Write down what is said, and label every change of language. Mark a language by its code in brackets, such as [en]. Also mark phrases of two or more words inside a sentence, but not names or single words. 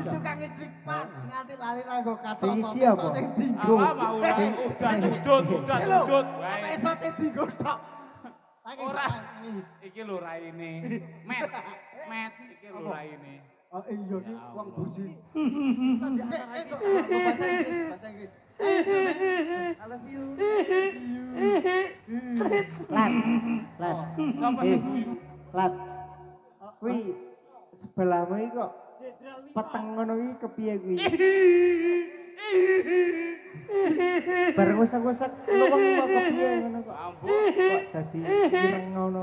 [jv] siji tukang ijlik pas nganti lali nang nggo kaca. Sing siji apa? Sing dinggo. Awak mau udah udut. Apa iso sing dinggo tok? Ora. Iki lho raine. Met iki lho raine. Oh iya iki wong busi. Bahasa Inggris. [en] I love you. [jv] Lap. Sapa sing guyu? Lap. Kuwi sebelahmu iki kok peteng ngono iki kepiye kuwi? Bar ngusek-ngusek luweng kok kepiye ngono kok. Ampun. Kok dadi ireng ngono.